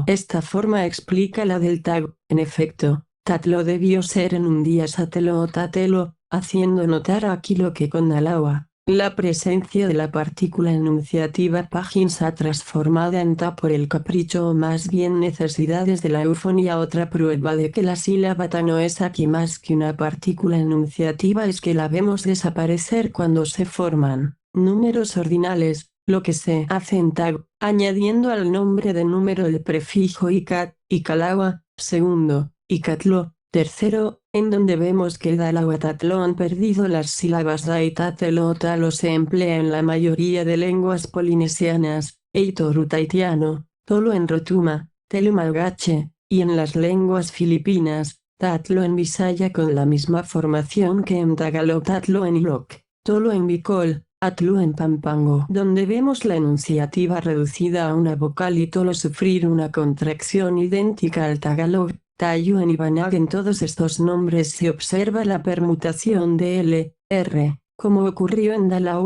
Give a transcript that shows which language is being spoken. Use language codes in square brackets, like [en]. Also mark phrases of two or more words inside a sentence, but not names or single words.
[es] Esta forma explica la del tag. En efecto, tatlo debió ser en un día satelo o tatelo, haciendo notar aquí lo que con Nalawa, la presencia de la partícula enunciativa paginsa transformada en ta por el capricho o más bien necesidades de la eufonía. Otra prueba de que la sílaba ta no es aquí más que una partícula enunciativa es que la vemos desaparecer cuando se forman números ordinales, lo que se hace en tag, añadiendo al nombre de número el prefijo [tl] ikat, ikalawa, [es] segundo, ikatlo, tercero, en donde vemos que el dalawatatlo han perdido las sílabas da y tatelo o talo. Se emplea en la mayoría de lenguas polinesianas, eitoru tahitiano, tolo en rotuma, telu malgache, y en las lenguas filipinas, tatlo en bisaya con la misma formación que en tagalog, tatlo en ilok, tolo en bicol, atlu en pampango, donde vemos la enunciativa reducida a una vocal y tolo sufrir una contracción idéntica al tagalog. Tayu en Ibanag. En todos estos nombres se observa la permutación de L, R, como ocurrió en Dalawa.